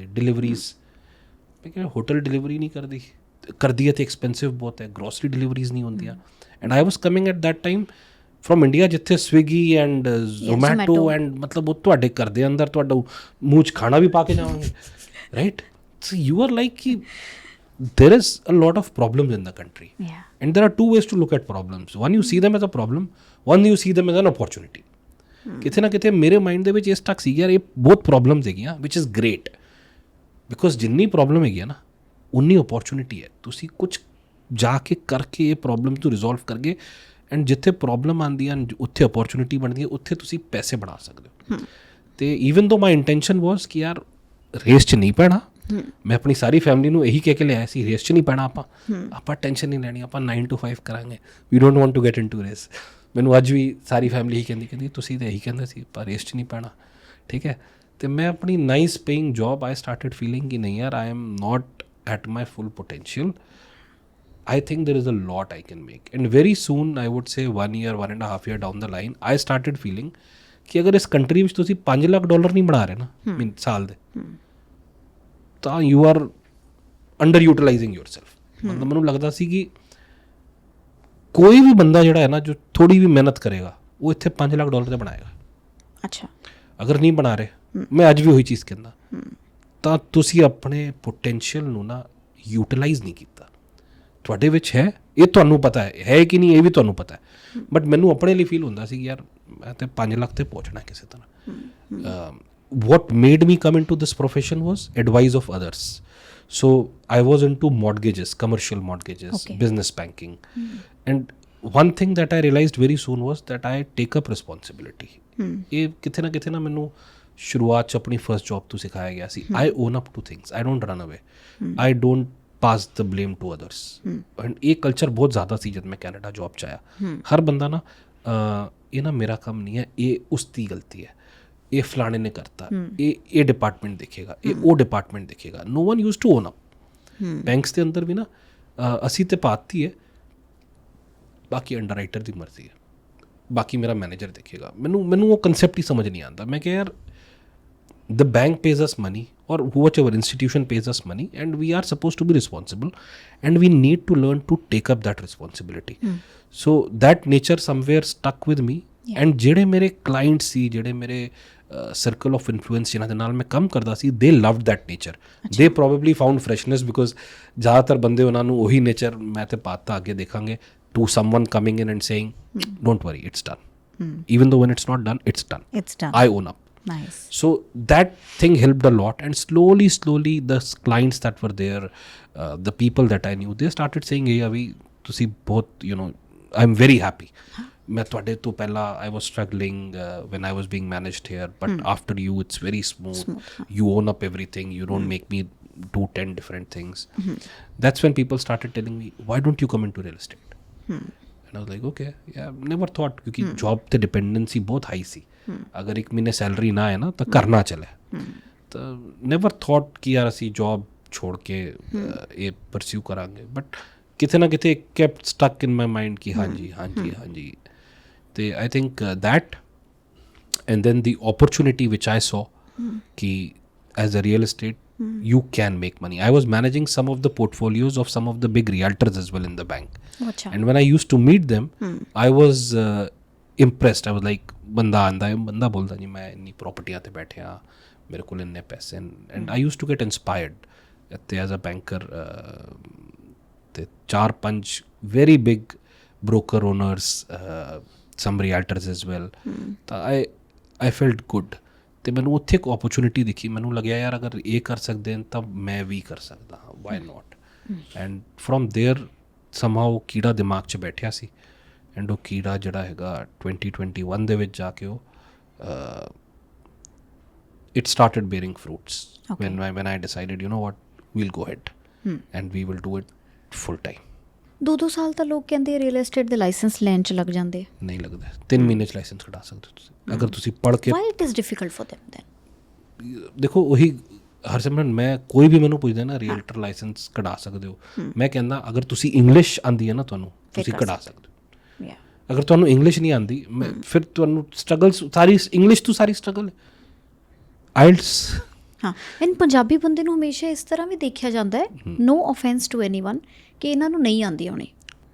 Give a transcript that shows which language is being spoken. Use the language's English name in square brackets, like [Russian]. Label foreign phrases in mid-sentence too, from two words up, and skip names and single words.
[Punjabi] ਡਿਲੀਵਰੀਜ਼, ਮੈਂ ਕਿਹਾ [English] hotel delivery [Punjabi] ਨਹੀਂ ਕਰਦੀ ਹੈ ਤੇ ਐਕਸਪੈਂਸਿਵ ਬਹੁਤ ਹੈ। [English] grocery deliveries [Punjabi] ਨਹੀਂ ਹੁੰਦੀਆਂ। [English] And I was coming at that time from India, [Punjabi] ਜਿੱਥੇ ਸਵਿਗੀ ਐਂਡ ਜ਼ੋਮੈਟੋ ਐਂਡ ਮਤਲਬ ਉਹ ਤੁਹਾਡੇ ਘਰ ਦੇ ਅੰਦਰ ਤੁਹਾਡਾ ਮੂੰਹ 'ਚ ਖਾਣਾ ਵੀ ਪਾ ਕੇ ਜਾਵਾਂਗੇ। [English] right? So you are like ki, there is a lot of problems in the country, and there are two ways to look at problems. One, you see them as a problem, one you see them as an opportunity. [Punjabi] ਕਿਤੇ ਨਾ ਕਿਤੇ ਮੇਰੇ ਮਾਈਂਡ ਦੇ ਵਿੱਚ ਇਸ ਤੱਕ ਸੀ ਯਾਰ ਇਹ ਬਹੁਤ ਪ੍ਰੋਬਲਮਸ ਹੈਗੀਆਂ [English] which is great, [Punjabi] ਬਿਕੋਜ਼ ਜਿੰਨੀ ਪ੍ਰੋਬਲਮ ਹੈਗੀ ਆ ਨਾ ਉਨੀ ਓਪਰਚੁਨਿਟੀ ਹੈ. ਤੁਸੀਂ ਕੁਛ ਜਾ ਕੇ ਕਰਕੇ ਇਹ ਪ੍ਰੋਬਲਮ ਨੂੰ ਰਿਜ਼ੋਲਵ ਕਰਕੇ, ਐਂਡ ਜਿੱਥੇ ਪ੍ਰੋਬਲਮ ਆਉਂਦੀਆਂ ਉੱਥੇ ਓਪਰਚੁਨਿਟੀ ਬਣਦੀ ਹੈ, ਉੱਥੇ ਤੁਸੀਂ ਪੈਸੇ ਬਣਾ ਸਕਦੇ ਹੋ. ਅਤੇ [English] even though my intention was [Punjabi] ਕਿ ਯਾਰ ਰੇਸ 'ਚ ਨਹੀਂ ਪੈਣਾ. ਮੈਂ ਆਪਣੀ ਸਾਰੀ ਫੈਮਿਲੀ ਨੂੰ ਇਹੀ ਕਹਿ ਕੇ ਲਿਆਇਆ ਸੀ ਰੇਸ 'ਚ ਨਹੀਂ ਪੈਣਾ, ਆਪਾਂ ਟੈਨਸ਼ਨ ਨਹੀਂ ਲੈਣੀ, ਆਪਾਂ 9 to 5 ਕਰਾਂਗੇ, [English] we don't want to get into race. [Punjabi] ਮੈਨੂੰ ਅੱਜ ਵੀ ਸਾਰੀ ਫੈਮਿਲੀ ਹੀ ਕਹਿੰਦੀ ਤੁਸੀਂ ਤਾਂ ਇਹੀ ਕਹਿੰਦੇ ਸੀ ਆਪਾਂ ਰੇਸ 'ਚ ਨਹੀਂ ਪੈਣਾ, ਠੀਕ ਹੈ. ਅਤੇ ਮੈਂ ਆਪਣੀ [English] nice paying job I started feeling [Punjabi] ਕਿ ਨਹੀਂ ਯਾਰ [English] I am not at my full potential. I think there is a lot I can make, and very soon I would say 1 year, 1.5 year down the line I started feeling [Punjabi] ਕਿ ਅਗਰ ਇਸ ਕੰਟਰੀ ਵਿੱਚ ਤੁਸੀਂ $5 ਲੱਖ ਨਹੀਂ ਬਣਾ ਰਹੇ ਨਾ ਸਾਲ ਦੇ, ਤਾਂ [English] you are under utilizing yourself. [Punjabi] ਮਤਲਬ ਮੈਨੂੰ ਲੱਗਦਾ ਸੀ ਕਿ ਕੋਈ ਵੀ ਬੰਦਾ ਜਿਹੜਾ ਹੈ ਨਾ ਜੋ ਥੋੜੀ ਵੀ ਮਿਹਨਤ ਕਰੇਗਾ ਉਹ ਇੱਥੇ $5 ਲੱਖ ਤੇ ਬਣਾਏਗਾ. ਅੱਛਾ, ਅਗਰ ਨਹੀਂ ਬਣਾ ਰਹੇ, ਮੈਂ ਅੱਜ ਵੀ ਉਹੀ ਚੀਜ਼ ਕਹਿੰਦਾ, ਤਾਂ ਤੁਸੀਂ ਆਪਣੇ ਪੋਟੈਂਸ਼ੀਅਲ ਨੂੰ ਨਾ ਯੂਟੀਲਾਈਜ਼ ਨਹੀਂ ਕੀਤਾ. ਤੁਹਾਡੇ ਵਿੱਚ ਹੈ, ਇਹ ਤੁਹਾਨੂੰ ਪਤਾ ਹੈ ਕਿ ਨਹੀਂ ਇਹ ਵੀ ਤੁਹਾਨੂੰ ਪਤਾ ਹੈ, ਬਟ ਮੈਨੂੰ ਆਪਣੇ ਲਈ ਫੀਲ ਹੁੰਦਾ ਸੀ ਯਾਰ ਮੈਂ ਤਾਂ 5 ਲੱਖ ਤੇ ਪਹੁੰਚਣਾ ਕਿਸੇ ਤਰ੍ਹਾਂ. [English] what made me come into this profession was advice of others. So I was into mortgages, commercial mortgages, business banking. And one thing that I realized very soon was that I take up responsibility. [Punjabi] ਇਹ ਕਿਤੇ ਨਾ ਮੈਨੂੰ ਸ਼ੁਰੂਆਤ 'ਚ ਆਪਣੀ ਫਰਸਟ ਜੌਬ ਤੋਂ ਸਿਖਾਇਆ ਗਿਆ ਸੀ. [English] I own up to things. I don't run away. I don't pass the blame to others. [Punjabi] And ਇਹ ਕਲਚਰ ਬਹੁਤ ਜ਼ਿਆਦਾ ਸੀ ਜਦ ਮੈਂ ਕੈਨੇਡਾ ਜੌਬ 'ਚ ਆਇਆ. ਹਰ ਬੰਦਾ ਨਾ ਇਹ ਨਾ ਮੇਰਾ ਕੰਮ ਨਹੀਂ ਹੈ, ਇਹ ਉਸ ਦੀ ਗਲਤੀ ਹੈ, ਇਹ ਫਲਾਣੇ ਨੇ ਕਰਤਾ, ਇਹ ਡਿਪਾਰਟਮੈਂਟ ਦੇਖੇਗਾ, ਇਹ ਉਹ ਡਿਪਾਰਟਮੈਂਟ ਦੇਖੇਗਾ. [English] No one used to own up. [Punjabi] ਬੈਂਕਸ ਦੇ ਅੰਦਰ ਵੀ ਨਾ ਅਸੀਂ ਤੇ ਪਾਤੀ ਹੈ, ਬਾਕੀ [English] under writer [Punjabi] ਦੀ ਮਰਜ਼ੀ ਹੈ, ਬਾਕੀ ਮੇਰਾ ਮੈਨੇਜਰ ਦੇਖੇਗਾ. ਮੈਨੂੰ ਉਹ ਕਨਸੈਪਟ ਹੀ ਸਮਝ ਨਹੀਂ ਆਉਂਦਾ. ਮੈਂ ਕਿਹਾ ਯਾਰ [English] the bank pays us money or whichever institution pays us money, and we are supposed to be responsible, and we need to learn to take up that responsibility. So that nature somewhere stuck with me. [Punjabi] And ਜਿਹੜੇ ਮੇਰੇ ਕਲਾਇੰਟ ਸੀ, ਜਿਹੜੇ ਮੇਰੇ [English] circle of influence [Punjabi] ਜਿਨ੍ਹਾਂ ਦੇ ਨਾਲ ਮੈਂ ਕੰਮ ਕਰਦਾ ਸੀ, [English] they loved that nature. They probably found freshness, because [Punjabi] ਜ਼ਿਆਦਾਤਰ ਬੰਦੇ ਉਹਨਾਂ ਨੂੰ ਉਹੀ ਨੇਚਰ ਮੈਂ ਤੇ ਪਾਤਾ ਅੱਗੇ ਦੇਖਾਂਗੇ, [English] to someone coming in and saying don't worry it's done, even though when it's not done, it's done. I own up. Nice. So that thing helped a lot, and slowly the clients that were there, the people that I knew, they started saying, hey Avi, [Punjabi] ਤੁਸੀਂ ਬਹੁਤ, [English] you know, I'm very happy. [Punjabi] ਮੈਂ ਤੁਹਾਡੇ ਤੋਂ ਪਹਿਲਾਂ [English] I was struggling when I was being managed here, but after you it's very smooth. You own up everything, you don't make me do 10 different things. That's when people started telling me, why don't you come into real estate? And I was like, okay, yeah, never thought, [Punjabi] क्योंकि job ਤੇ dependency ਬਹੁਤ high ਸੀ. ਅਗਰ ਇੱਕ ਮਹੀਨੇ ਸੈਲਰੀ ਨਾ ਹੈ ਨਾ ਤਾਂ ਕਰਨਾ ਚਲੇ, ਤਾਂ [English] never thought [Punjabi] ਕਿ ਯਾਰ ਅਸੀਂ ਜੋਬ ਛੋੜ ਕੇ ਇਹ ਪਰਸਿਊ ਕਰਾਂਗੇ. ਬਟ ਕਿਤੇ ਨਾ ਕਿਤੇ [English] kept stuck in my mind [Punjabi] ਕਿ ਹਾਂਜੀ. [English] ਅਤੇ I think that, and then the opportunity which I saw ਕਿ as a real estate you can make money. I was managing some of the portfolios of some of the big realtors as well in the bank. And when I used to meet them, I was impressed. I was like, [Punjabi] ਬੰਦਾ ਆਉਂਦਾ ਹੈ, ਬੰਦਾ ਬੋਲਦਾ ਜੀ ਮੈਂ ਇੰਨੀ ਪ੍ਰੋਪਰਟੀਆਂ 'ਤੇ ਬੈਠਿਆ, ਮੇਰੇ ਕੋਲ ਇੰਨੇ ਪੈਸੇ, [English] and I used to get inspired. ਅਤੇ as a banker ਅਤੇ 4-5 very big broker owners, some realtors as well, ਤਾਂ I felt good. [Punjabi] ਅਤੇ ਮੈਨੂੰ ਉੱਥੇ ਇੱਕ ਓਪਰਚੁਨਿਟੀ ਦਿਖੀ. ਮੈਨੂੰ ਲੱਗਿਆ ਯਾਰ ਅਗਰ ਇਹ ਕਰ ਸਕਦੇ ਹਨ ਤਾਂ ਮੈਂ ਵੀ ਕਰ ਸਕਦਾ ਹਾਂ, [English] why not. And from there somehow [Punjabi] ਕੀੜਾ ਦਿਮਾਗ 'ਚ ਬੈਠਿਆ ਸੀ, [English] ਐਂਡ [Punjabi] ਉਹ ਕੀੜਾ ਜਿਹੜਾ ਹੈਗਾ 2021 ਦੇ ਵਿੱਚ ਜਾ ਕੇ ਉਹ [English] it started bearing fruits when I decided, you know what, we'll go ahead and we will do it full time. [Punjabi] 2 ਸਾਲ ਤਾਂ ਲੋਕ ਕਹਿੰਦੇ [English] real estate [Punjabi] ਦੇ ਲਾਇਸੈਂਸ ਲੈਣ 'ਚ ਲੱਗ ਜਾਂਦੇ. ਨਹੀਂ ਲੱਗਦਾ, 3 ਮਹੀਨੇ 'ਚ ਲਾਇਸੈਂਸ ਕਢਾ ਸਕਦੇ ਤੁਸੀਂ ਅਗਰ ਤੁਸੀਂ ਪੜ੍ਹ ਕੇ. [English] Why it is difficult for them then? [Punjabi] ਦੇਖੋ ਉਹੀ ਹਰਸਿਮਰਨ, ਮੈਂ ਕੋਈ ਵੀ ਮੈਨੂੰ ਪੁੱਛਦਾ ਨਾ ਰੀਅਲਟਰ ਲਾਇਸੈਂਸ ਕਢਾ ਸਕਦੇ ਹੋ, ਮੈਂ ਕਹਿੰਦਾ ਅਗਰ ਤੁਸੀਂ ਇੰਗਲਿਸ਼ ਆਉਂਦੀ ਹੈ ਨਾ ਤੁਹਾਨੂੰ, ਤੁਸੀਂ ਕਢਾ ਸਕਦੇ ਹੋ. ਅਗਰ ਤੁਹਾਨੂੰ ਇੰਗਲਿਸ਼ ਨਹੀਂ ਆਉਂਦੀ, ਫਿਰ ਤੁਹਾਨੂੰ ਸਟਰਗਲ ਸਾਰੀ ਇੰਗਲਿਸ਼ ਤੋਂ ਸਾਰੀ ਸਟਰਗਲ ਆਈਲਟਸ. ਹਾਂ, ਐਂਡ ਪੰਜਾਬੀ ਬੰਦੇ ਨੂੰ ਹਮੇਸ਼ਾ ਇਸ ਤਰ੍ਹਾਂ ਵੀ ਦੇਖਿਆ ਜਾਂਦਾ ਹੈ, [English] no offense to anyone, [Punjabi] ਕਿ ਇਹਨਾਂ ਨੂੰ ਨਹੀਂ ਆਉਂਦੀ ਆਉਣੀ.